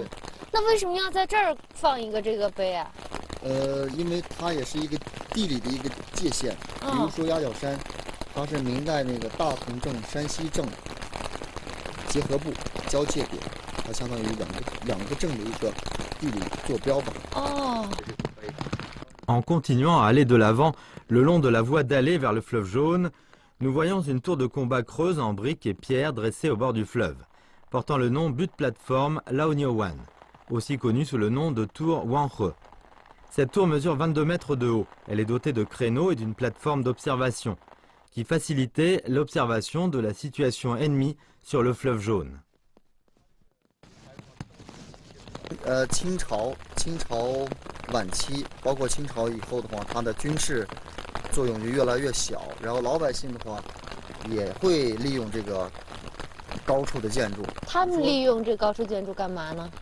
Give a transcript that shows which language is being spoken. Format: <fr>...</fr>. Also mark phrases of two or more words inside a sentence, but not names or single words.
<zh>那为什么要在这儿放一个这个碑啊？因为它也是一个地理的一个界限。比如说鸭脚山，它是明代那个大同镇、山西镇结合部交界点，它相当于两个镇的一个地理坐标吧。</zh> <fr>En continuant à aller de l'avant le long de la voie d'allée vers le fleuve Jaune, nous voyons une tour de combat creuse en briques et pierres dressée au bord du fleuve, portant le nom but plateforme Laonyowan, aussi connue sous le nom de tour Wanhe. Cette tour mesure 22 mètres de haut. Elle est dotée de créneaux et d'une plateforme d'observation, qui facilitait l'observation de la situation ennemie sur le fleuve Jaune.</fr> <zh>清朝晚期，包括清朝以后的话，它的军事作用就越来越小，然后老百姓的话也会利用这个高处的建筑。他们利用这高处建筑干嘛呢？</zh>